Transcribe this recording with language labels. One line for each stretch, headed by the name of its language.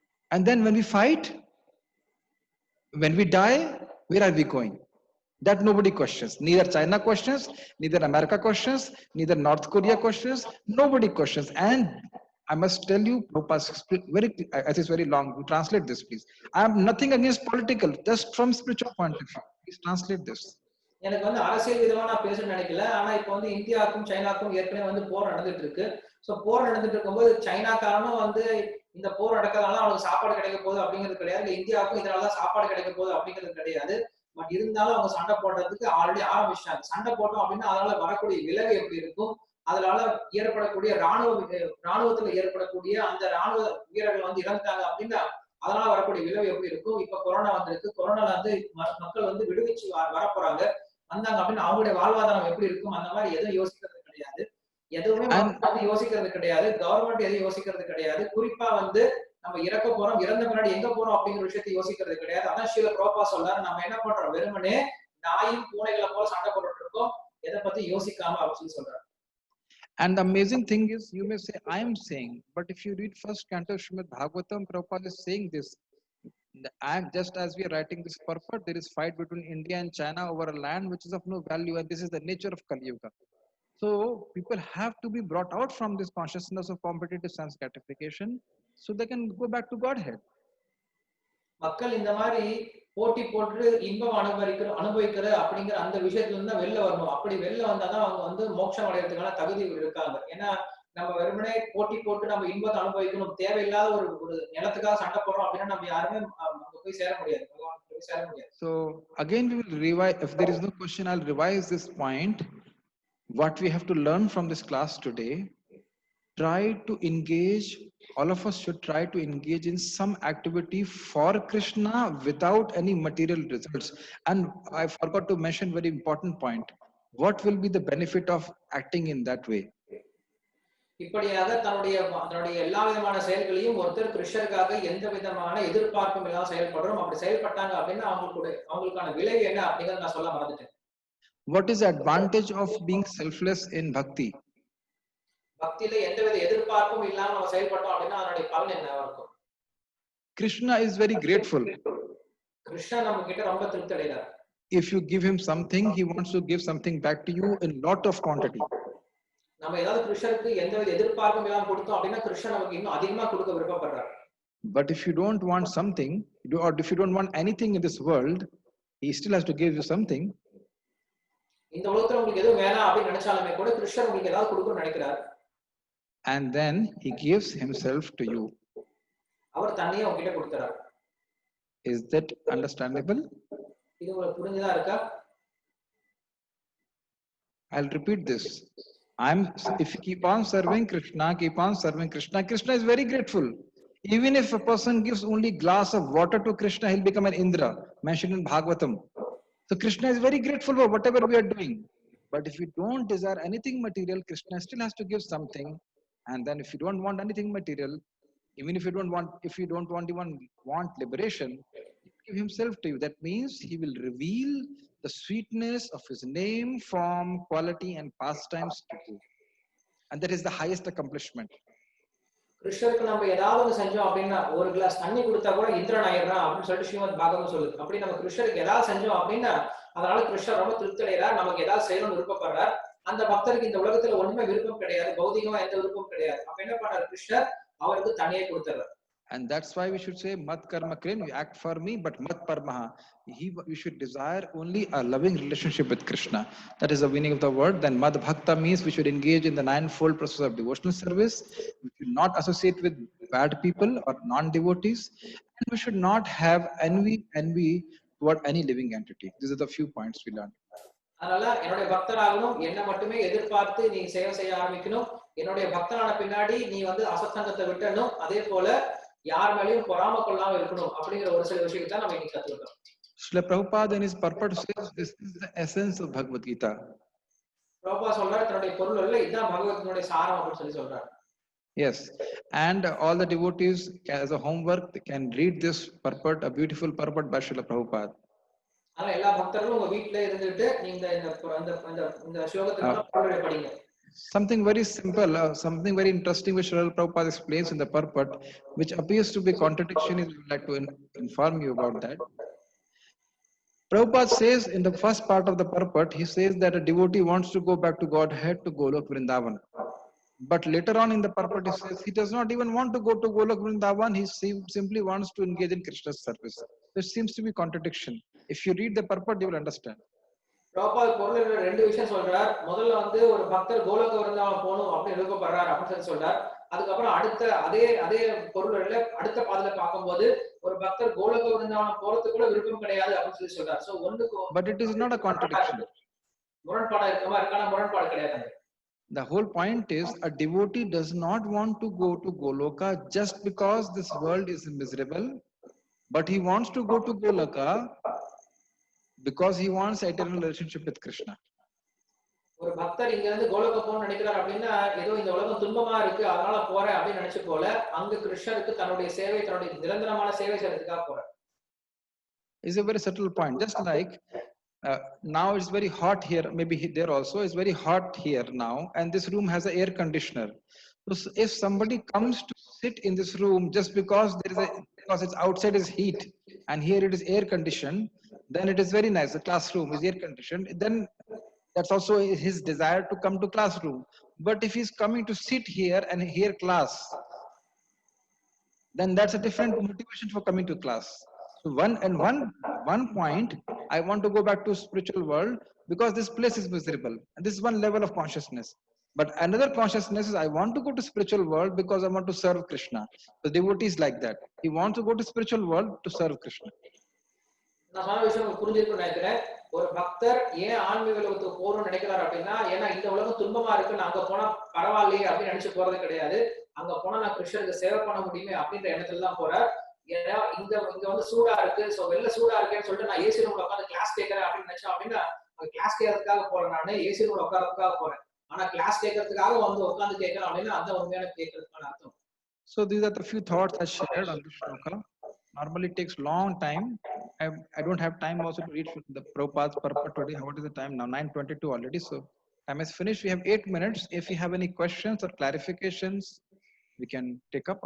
English: And then when we fight, when we die, where are we going? That nobody questions. Neither China questions, neither America questions, neither North Korea questions, nobody questions. And I must tell you, Prabhupada, very, it is very long. You translate this, please. I am nothing against political, just from spiritual point of view. Please translate this.
Tamil: எனக்கு வந்து அரசியல் விதமா நான் பேசணும்னு நினைக்கல. ஆனா இப்ப வந்து இந்தியாவுக்கும் சைனாக்கும் ஏற்கனவே வந்து போர் நடந்துட்டு இருக்கு. சோ போர் நடந்துட்டு இருக்கும்போது சைனாக்காரனும் வந்து இந்த போர் நடக்கிறதுனால அவனுக்கு சாப்பாடு கிடைக்க போகுது அப்படிங்கிறது கிடையாது. இல்ல இந்தியாவுக்கும் இதனாலதான் சாப்பாடு கிடைக்க போகுது அப்படிங்கிறது கிடையாது. பட் இருந்தாலும் அவங்க சண்டை போடுறதுக்கு ஆல்ரெடி ஆரம்பிச்சிட்டாங்க. சண்டை போட்டோம் அப்படின்னா அதனால வரக்கூடிய விளைவு எப்படி இருக்கும், அதனால ஏற்படக்கூடிய ராணுவத்துல ஏற்படக்கூடிய அந்த ராணுவ வீரர்கள் வந்து இறந்துட்டாங்க அப்படின்னா அதனால வரக்கூடிய விளைவு எப்படி இருக்கும். இப்ப கொரோனா வந்திருக்கு, கொரோனால வந்து மக்கள் வந்து விடுவிச்சு வரப்போறாங்க, வந்தாங்க அப்படின்னு அவங்களுடைய வாழ்வாதாரம் எப்படி இருக்கும், அந்த மாதிரி எதுவும் யோசிக்கிறது கிடையாது. எதுவுமே யோசிக்கிறது கிடையாது. கவர்மெண்ட் எதுவும் யோசிக்கிறது கிடையாது. குறிப்பா வந்து நம்ம இறக்க போறோம், இறந்த பின்னாடி எங்க போறோம் அப்படிங்கிற விஷயத்தை யோசிக்கிறது கிடையாது. அதான் ஸ்ரீல பிரபுபாத் சொல்றாரு, நம்ம என்ன பண்றோம், வெறுமனே நாயும் பூனைகளை போல சண்டை போட்டுட்டு இருக்கோம், எதை பத்தி யோசிக்காம அப்படின்னு சொல்றாரு.
English: And the amazing thing is, you may say, I am saying, but if you read first canto Srimad Bhagavatam, Prabhupada is saying this. And just as we are writing this purport, there is fight between India and China over a land which is of no value, and this is the nature of Kali Yuga. So people have to be brought out from this consciousness of competitive sense gratification, so they can go back to Godhead.
Tamil: மக்கள் இந்த மாதிரி போட்டி போட்டு இன்பம் அனுபவிக்கிற அப்படிங்கிற அந்த விஷயத்துல இருந்து வெளில வரணும். அப்படி வெளில வந்தாதான் அவங்க வந்து மோட்சம் அடைகிறதுக்கான தகுதி இருக்காங்க. ஏன்னா நம்ம வெறுமனே போட்டி போட்டு நம்ம இன்பத்தை அனுபவிக்கணும், தேவையில்லாத ஒரு நிலத்துக்காக சண்டை போடுறோம் அப்படின்னா நம்ம யாருமே அங்க போய் சேர முடியாது, போய் சேர முடியாது.
English: So again we will revise, if there is no question, I'll revise this point. What we have to learn from this class today, try to engage, all of us should try to engage in some activity for Krishna without any material results. And I forgot to mention very important point. What will be the benefit of acting in that way?
Tamil: இப்படியாக தன்னுடைய எல்லா விதமான செயல்களையும் ஒருத்தர் கிருஷ்ணருக்காக எந்த விதமான எதிர்பார்ப்பும் இல்லாம செயல்படுறோம். அப்படி செயல்பட்டாங்க அப்படின்னா அவங்களுக்கான விளைவு என்ன அப்படிங்கறத நான் சொல்ல மறந்துட்டேன்.
English: What is the advantage of being selfless in bhakti?
Tamil: பக்தியில எந்தவித எதிர்பார்ப்பும் இல்லாம நம்ம செயல்பட்டோம் அப்படின்னா அதனுடைய பலன் என்னவா இருக்கும்?
English: Krishna is very grateful.
Tamil: Krishna நம்ம கிட்ட ரொம்ப திருப்தி அடைகிறார்.
English: If you give him something, he wants to give something back to you in lot of quantity.
Tamil: நம்ம ஏதாவது கிருஷ்ணருக்கு எந்தவித எதிர்பார்ப்பும் இல்லாம கொடுத்தோம் அப்படின்னா கிருஷ்ணன் நமக்கு இன்னும் அதிகமா கொடுக்க விருப்பப்படுறார்.
English: But if you don't want something, or if you don't want anything in this world, he still has to give you something.
Tamil: இந்த உலகத்துல உங்களுக்கு எதுவும் வேணாம் அப்படின்னு நினைச்சாலுமே கூட கிருஷ்ணர் உங்களுக்கு ஏதாவது கொடுக்கணும்னு நினைக்கிறார்.
English: And then he gives himself to you.
Tamil: அவர் தன்னையே உங்ககிட்ட கொடுக்கிறார்.
English: Is that understandable?
Tamil: இது உங்களுக்கு புரிஞ்சதா இருக்கா?
English: I'll repeat this. If you keep on serving Krishna, Krishna is very grateful. Even if a person gives only glass of water to Krishna, he'll become an Indra, mentioned in Bhagavatam. So Krishna is very grateful for whatever we are doing. But if you don't desire anything material, Krishna still has to give something. And then if you don't want anything material, even if you don't want liberation, he'll give himself to you. That means he will reveal the sweetness of his name, form, quality, and pastimes to you. And that is the highest accomplishment.
Tamil: கிருஷ்ணருக்கு நம்ம ஏதாவது செஞ்சோம் அப்படின்னா ஒரு class தண்ணி கொடுத்தா கூட இந்திரன் ஆயிடுறான் அப்படின்னு சொல்லிட்டு ஸ்ரீமத் பாகவதம் சொல்லுது. அப்படி நம்ம கிருஷ்ணருக்கு ஏதாவது செஞ்சோம் அப்படின்னா அதனால கிருஷ்ணர் ரொம்ப திருப்தி அடைகிறார், நமக்கு ஏதாவது செய்யணும்னு விருப்பப்படுறார். அந்த பக்தருக்கு இந்த உலகத்துல ஒண்ணுமே விருப்பம் கிடையாது, பௌதிகமா எந்த விருப்பம் கிடையாது. அப்ப என்ன பண்றாரு கிருஷ்ணர், அவருக்கு தனியே கொடுத்துறாரு.
English: And that's why we should say
Sanskrit: mat karma krin,
English: you act for me, but
Sanskrit: mat parmaha.
English: We should desire only a loving relationship with Krishna. That is the meaning of the word. Then mad bhakta means we should engage in the ninefold process of devotional service. We should not associate with bad people or non-devotees, and we should not have envy toward any living entity. These are the few points we learned.
Tamil: அதனால என்னுடைய பக்தனாகணும், என்ன மட்டுமே எதிர்பார்த்து நீ சேவை செய்ய ஆரம்பிக்கணும். என்னுடைய பக்தனான பின்னாடி நீ வந்து அசத்தங்கத்தை விட்டணும். அதே போல யார் மேலயும் பொறாம கொள்ளாம இருக்கணும் அப்படிங்கிற ஒரு சில விஷயத்தை தான் நம்ம இன்னைக்கு கத்துக்கிட்டோம்.
English: Srila Prabhupada in his purport says this is the essence of Bhagavad Gita.
Tamil: Prabhupad சொல்றாரு தன்னுடைய பொருள் இதுதான் பகவத்கீதையோட சாரம் அப்படின்னு சொல்றாரு.
English: Yes, and all the devotees as a homework can read this purport, a beautiful purport by Srila Prabhupada.
Tamil: அதனால எல்லா பக்தர்களும் உங்க வீட்ல இருந்துட்டு நீங்க இந்த ஸ்லோகத்தை படிங்க.
English: Something very simple, something very interesting which Srila Prabhupada explains in the purport, which appears to be contradiction, I would like to inform you about that. Prabhupada says in the first part of the purport, he says that a devotee wants to go back to Godhead, to Golok Vrindavan. But later on in the purport, he says he does not even want to go to Golok Vrindavan. He simply wants to engage in Krishna's service. There seems to be contradiction. If you read the purport, you will understand.
Tamil: Prabhupad பொருள் ரெண்டு விஷயம் சொல்றார். முதல்ல வந்து ஒரு பக்தர் கோலோக விருந்தாவனம் போகணும் அப்படின்னு விருப்பப்படுறார் அப்படின்னு சொல்றார். அதுக்கப்புறம் அடுத்த அதே பொருள்ல அடுத்த பாதல பார்க்கும்போது ஒரு பக்தர் கோலோக விருந்தாவனம் போறதுக்கு கூட விருப்பம் கிடையாது அப்படின்னு சொல்றார். சோ ஒண்ணுக்கு
English: But it is not a contradiction.
Tamil: முரண்பாடா இருக்கமா இருக்கான முரண்பாடு கிடையாது.
English: The whole point is a devotee does not want to go to Goloka just because this world is miserable, but he wants to go to Goloka because he wants eternal relationship with Krishna.
Tamil: ஒரு பக்தர் இங்க இருந்து கோலோக போகணும்னு நினைக்கிறார் அப்படின்னா ஏதோ இந்த உலகம் துன்பமா இருக்கு அதனால போறேன் அப்படின்னு நினைச்சு போல அங்க கிருஷ்ணருக்கு தன்னுடைய சேவை தன்னுடைய நிரந்தரமான சேவை செய்யறதுக்காக போறார்.
English: It's a very subtle point. Just like now it's very hot here, maybe there also it's very hot here now, and this room has an air conditioner. So if somebody comes to sit in this room just because because it's outside is heat and here it is air conditioned, then it is very nice. The classroom is air conditioned. Then that's also his desire to come to classroom. But if he's coming to sit here and hear class, then that's a different motivation for coming to class. So one point, I want to go back to spiritual world because this place is miserable. And this is one level of consciousness. But another consciousness is I want to go to spiritual world because I want to serve Krishna. The devotee is like that. He wants to go to spiritual world to serve Krishna.
Tamil: நான் சொன்ன விஷயம் புரிஞ்சிருக்குன்னு நினைக்கிறேன். ஒரு பக்தர் ஏன் ஆன்மீக உலகத்துக்கு போறோம்னு நினைக்கிறார் அப்படின்னா ஏன்னா இந்த உலகம் துன்பமா இருக்குன்னு அங்க போனா பரவாயில்லையே அப்படின்னு நினைச்சு போறது கிடையாது. அங்க போனா நான் கிருஷ்ணருக்கு சேவை பண்ண முடியுமே அப்படின்ற எண்ணத்துல தான் போறார். ஏன்னா இங்க வந்து சூடா இருக்கு, சோ வெளில சூடா இருக்கேன்னு சொல்லிட்டு நான் ஏசி ரூம்ல உட்காந்து கிளாஸ் கேட்கறேன் அப்படின்னு நினைச்சேன் அப்படின்னா கிளாஸ் கேட்கறதுக்காக போறேன், நானு ஏசி ரூம்ல உட்காரதுக்காக போறேன். ஆனா கிளாஸ் கேட்கறதுக்காக வந்து உட்காந்து கேட்கறேன் அப்படின்னா அந்த உண்மையான கேட்கறதுக்கான அர்த்தம்.
English: So these are the few thoughts I shared on this shloka. Normally it takes long time. I don't have time also to read the Prabhupada's purport today. What is the time now? 9:22 already. So time is finished. We have 8 minutes. If you have any questions or clarifications, we can take up.